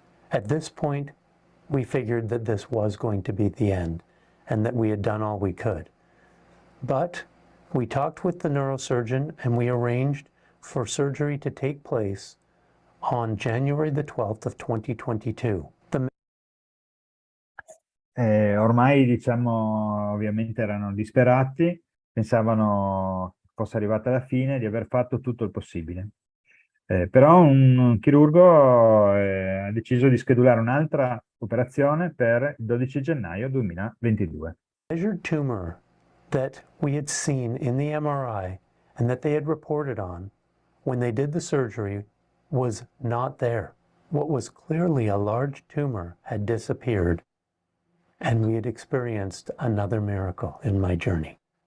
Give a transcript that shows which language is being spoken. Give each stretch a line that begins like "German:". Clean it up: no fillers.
English: At this point, we figured that this was going to be the end and that we had done all we could. But we talked with the neurosurgeon and we arranged for surgery to take place on January the 12th of 2022.
Italian: Ormai, diciamo, ovviamente erano disperati, pensavano fosse arrivata la fine, di aver fatto tutto il possibile. Però un chirurgo ha deciso di schedulare un'altra operazione per il 12 gennaio 2022.
English: Measured tumor that we had seen in the MRI and that they had reported on when they did the surgery was not there. What was clearly a large tumor had disappeared, and we had experienced another miracle in my journey.